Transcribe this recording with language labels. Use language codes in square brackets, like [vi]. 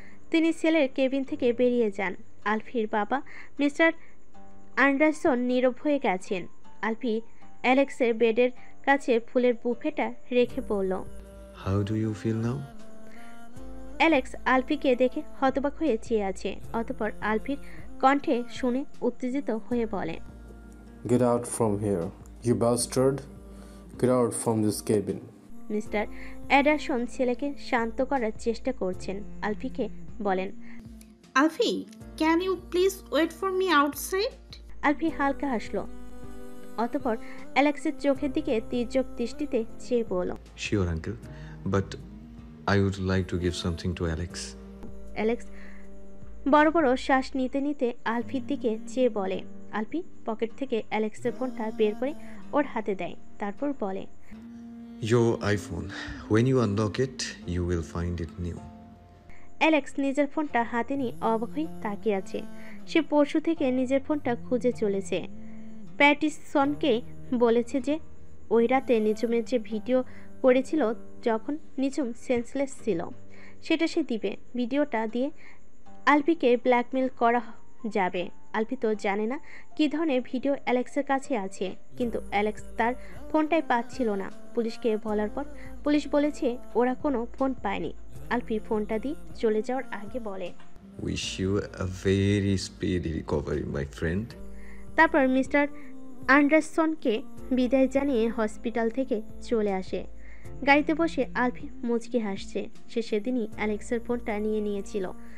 [bn] তিনি সেলের কেবিন থেকে বেরিয়ে যান। আলফির বাবা মিস্টার অ্যান্ডারসন নীরব হয়ে গেছেন। আলফি অ্যালেক্সের বেডের কাছে ফুলের বুফেটা রেখে বলল, [en] How do you feel now? [bn] Alex আলফিকে দেখে হতবাক হয়ে চেয়ে আছে। অতঃপর আলফির কণ্ঠে শুনে উত্তেজিত হয়ে বলে, [en] Get out from here, you bastard! Get out from this cabin! [bn] Mister Ederson ছেলেকে শান্ত করার চেষ্টা করছেন। আলফিকে বলেন, [en] Alfie, can you please wait for me outside? [bn] আলফি হালকা হাসলো, অতঃপর অ্যালেক্সের চোখের দিকে তীর্যক দৃষ্টিতে চেয়ে বলল, [en] Sure, uncle. But I would like to give something to Alex. [bn] Alex বড় বড় শ্বাস নিতে নিতে আলফির দিকে চেয়ে বলে। আলফি পকেট থেকে অ্যালেক্সের ফোনটা বের করে ওর হাতে দেয়, তারপর বলে, [en] Your iPhone. When you unlock it, you will find it new. [bn] Alex নিজের ফোনটা হাতে নিয়ে অবাক হয়ে তাকিয়ে আছে। সে পরশু থেকে নিজের ফোনটা খুঁজে চলেছে। প্যাটিসনকে বলেছে যে ওই রাতে নিঝুমের যে ভিডিও করেছিল যখন নিঝুম সেন্সলেস ছিল সেটা সে দিবে। ভিডিওটা দিয়ে আলফিকে ব্ল্যাকমেল করা যাবে। আলফি তো জানে না কী ধরনের ভিডিও অ্যালেক্সের কাছে আছে, কিন্তু অ্যালেক্স তার ফোনটাই পাচ্ছিল না। পুলিশকে বলার পর পুলিশ বলেছে ওরা কোনো ফোন পায়নি। আলফি ফোনটা দিয়ে চলে যাওয়ার আগে বলে, [en] Wish you a very speedy recovery, my friend. [bn] তারপর মিস্টার অ্যান্ডারসনকে বিদায় জানিয়ে হসপিটাল থেকে চলে আসে। গাড়িতে বসে আলফি মুচকি হাসছে। সে সেদিনই অ্যালেক্সের ফোনটা নিয়ে নিয়েছিল।